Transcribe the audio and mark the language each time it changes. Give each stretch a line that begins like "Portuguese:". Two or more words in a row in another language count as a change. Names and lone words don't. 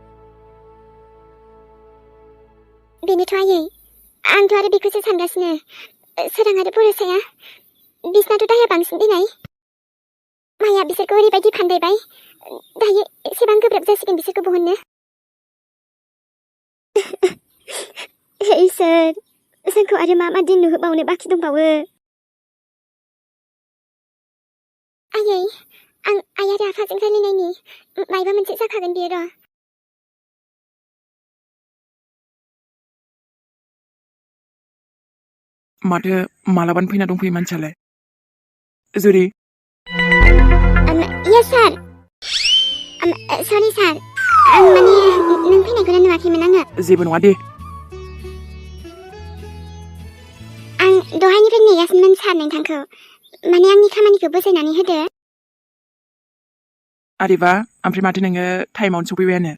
Bodo: बेनोथ' आयै आंथ' आरो बेखौसो सानगासिनो सोरां आरो बरसाया बिसनाथ' दाया बांसिन दिनै माया बिसोरखौ ओरैबायदि फान्दायबाय दायो एसेबां गोब्राब जासिगोन बिसोरखौ बहननो हे इसोर जोंखौ आरो मा दिन नुहोबावनो बाखि दंबावो आयै आं आइ आरो आफाजों रायलायनायनि मायबा मोनसे जाखागोन बियो र' माथो मालाबानो फैना दंफैयो मानसियालाय जुरि
English: yes sir sorry sir
Bodo: आं माने नों फैनायखौनो नुवाखैमोन आङो जेबो नङा दे आं दहायनिफ्राय नेगासिनोमोन सार नोंथांखौ माने आंनि खामानिखौ बुजायनानै होदो आरेबा ओमफ्राय माथो नोङो टाइमावनो सफैबायानो